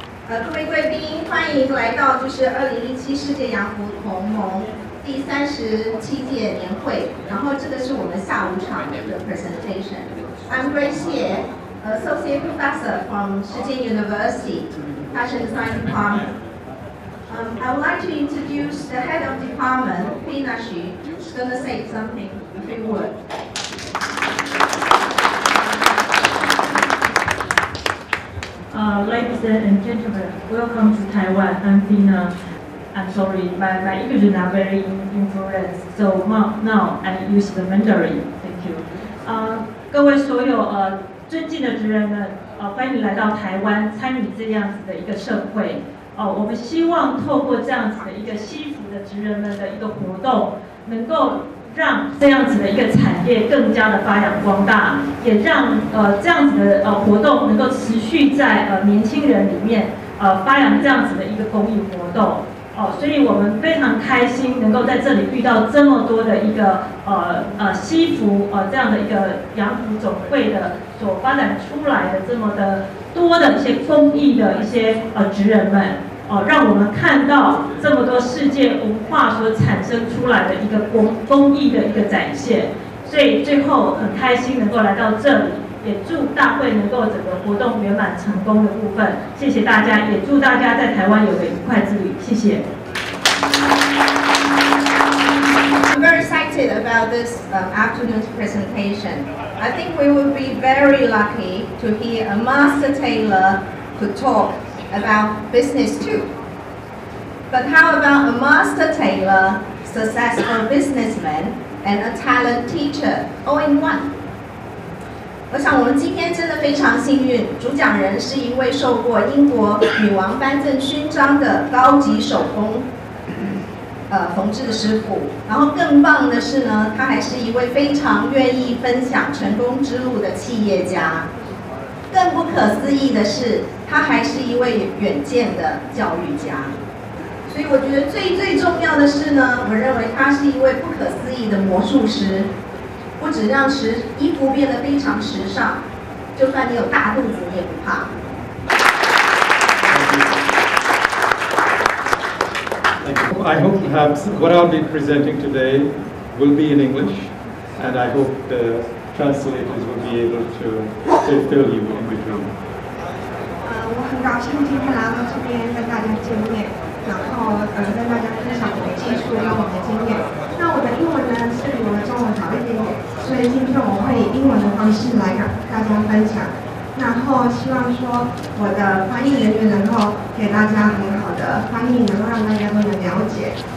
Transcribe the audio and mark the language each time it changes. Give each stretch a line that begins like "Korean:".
Chinese: 各位贵宾，欢迎来到2017世界洋服同盟第37届年会。然后这个是我们下午场的 presentation。
English: I'm Grace Ye, Associate Professor from Shijing University, Fashion Design Department. I would like to introduce the head of department, Pina Xu, who's going to say something, a few words. Ladies and gentlemen, welcome to Taiwan. I'm Pina. I'm sorry, my English is not very fluent, so now I use the Mandarin. Thank you.
Chinese: 各位所有尊敬的职人们，欢迎来到台湾参与这样子的一个盛会。我们希望透过这样子的一个西服的职人们的一个活动，能够让这样子的一个产业更加的发扬光大，也让这样子的活动能够持续在年轻人里面发扬这样子的一个公益活动。所以我们非常开心能够在这里遇到这么多的一个西服这样的一个洋服总会的所发展出来的这么的多的一些公益的一些职人们。让我们看到这么多世界文化所产生出来的一个公益的一个展现，所以最后很开心能够来到这里，也祝大会能够整个活动圆满成功的部分，谢谢大家，也祝大家在台湾有个愉快之旅，谢谢。
English: I'm very excited about this afternoon's presentation. I think we will be very lucky to hear a master tailor to talk about business too. But how about a master tailor, successful businessman, and a talent teacher all in one?
Chinese: 我想我们今天真的非常幸运，主讲人是一位受过英国女王颁证勋章的高级手工缝制师傅，然后更棒的是呢，他还是一位非常愿意分享成功之路的企业家。更不可思议的是，他还是一位远见的教育家。所以我觉得最重要的是呢，我认为他是一位不可思议的魔术师，不止让衣服变得非常时尚，就算你有大肚子你也不怕。
English: I hope perhaps what I'll be presenting today will be in English, and I hope the translators will be able to fulfill you in between.
Chinese: 我很高兴今天来到这边跟大家见面，然后跟大家分享我的技术跟我的经验。那我的英文呢是比我的中文好一点点，所以今天我会以英文的方式来跟大家分享。然后希望说我的翻译人员能够给大家很好的翻译，能够让大家都能了解。